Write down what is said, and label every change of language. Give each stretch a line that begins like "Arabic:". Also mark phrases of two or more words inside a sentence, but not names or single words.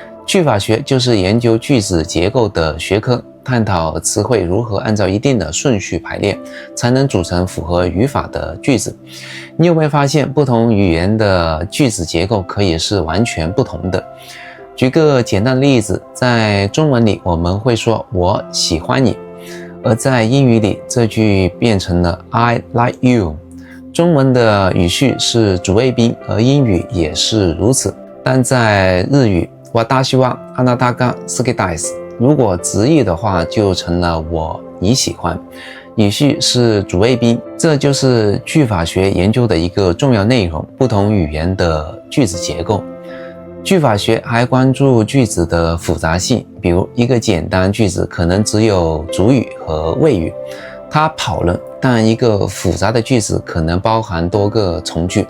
Chinese: 句法学就是研究句子结构的学科，探讨词汇如何按照一定的顺序排列，才能组成符合语法的句子。你有没有发现，不同语言的句子结构可以是完全不同的？举个简单的例子，在中文里我们会说我喜欢你，而在英语里这句变成了
English: I like you。
Chinese: 中文的语序是主谓宾，而英语也是如此。但在日语
Japanese: 私はあなたが好きです，
Chinese: 如果直译的话就成了你喜欢，语序是主谓宾，这就是句法学研究的一个重要内容，不同语言的句子结构。句法学还关注句子的复杂性，比如一个简单句子可能只有主语和谓语，他跑了，但一个复杂的句子可能包含多个从句。